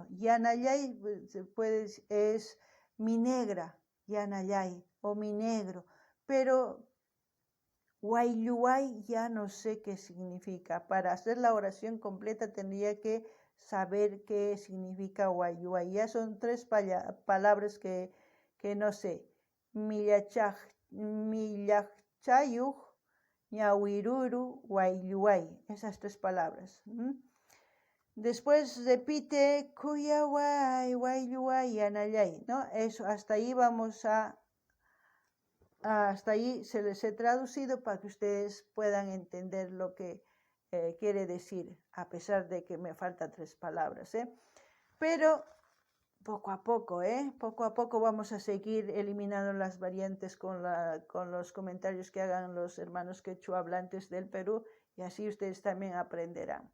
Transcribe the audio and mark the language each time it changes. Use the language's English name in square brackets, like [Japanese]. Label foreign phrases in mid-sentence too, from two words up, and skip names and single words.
[Spanish] Yanayay es mi negra, Yanayay, o mi negro. Pero Wayuay ya no sé qué significa. Para hacer la oración completa tendría que saber qué significa Wayuay. Ya son 3 palabras que no sé. [Quechua] Millachayuj, ñawiruru, Wayuay. [Spanish] Esas 3 palabras. Después repite [Quechua] Kuyaway, Wayuay, Yanayay, [Spanish] ¿no? Eso, hasta ahí vamos hasta ahí se les he traducido para que ustedes puedan entender lo que quiere decir, a pesar de que me faltan 3 palabras, Pero poco a poco vamos a seguir eliminando las variantes con los comentarios que hagan los hermanos quechuahablantes del Perú y así ustedes también aprenderán.